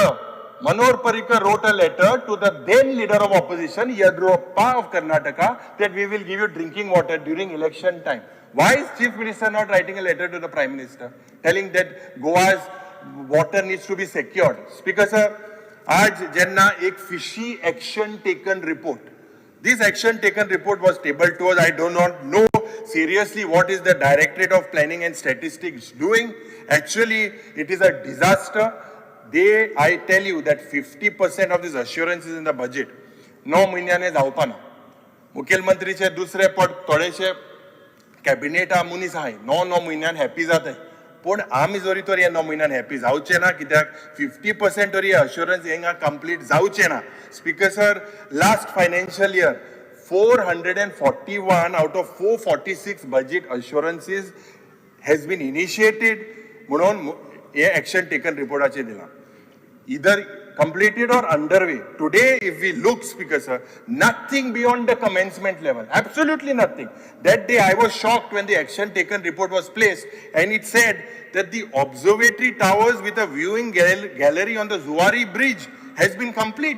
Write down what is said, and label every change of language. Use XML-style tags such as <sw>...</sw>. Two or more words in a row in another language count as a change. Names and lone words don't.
<en>Manohar Parrikar wrote a letter to the then leader of opposition, Yadurappa of Karnataka, that we will give you drinking water during election time. Why is Chief Minister not writing a letter to the Prime Minister telling that Goa's water needs to be secured? Speaker sir,</en> <kok>आज जेन्ना एक</kok> <en>fishy action taken report. This action taken report was tabled to us. I do not know seriously what is the Directorate of Planning and Statistics doing. Actually, it is a disaster. I tell you that 50% of these assurances in the budget</en> <kok>9 म्हयन्याने जावपाना. मुखेलमंत्रीचे दुसरे पद थोडेशे कॅबिनेटा मनीस आहाय 9 म्हयन्यान हॅपी जाताय. पूण आमी जोरी तर हे 9 म्हयन्यान हॅपी जावचे ना, कित्याक 50% तरी अश्युरन्स हिंगा कंप्लीट जावचे ना.</kok> <en>Speaker sir, last financial year 441 out of 446 budget assurances has been initiated</en> <kok>म्हणून हे एक्शन टेकन रिपोर्टाचेर दिला.</kok> <en>इधर completed or underway. Today, if we look, Speaker sir, nothing beyond the commencement level, absolutely nothing. That day I was shocked when the action taken report was placed and it said that the observatory towers with a viewing gallery on the Zuari bridge has been complete.</en>